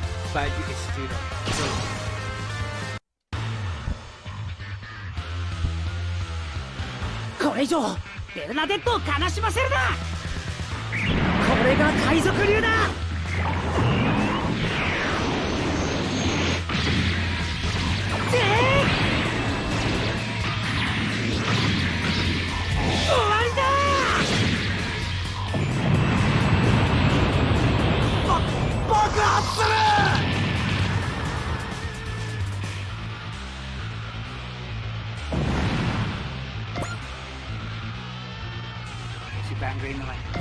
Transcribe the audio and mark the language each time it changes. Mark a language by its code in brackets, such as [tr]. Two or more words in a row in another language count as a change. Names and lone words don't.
[en] value is 0. So, [ja] これ以上ベルナデットを悲しませるな。これが海賊流だ。終わりだ。爆発する。 [tl] si Bangray naman.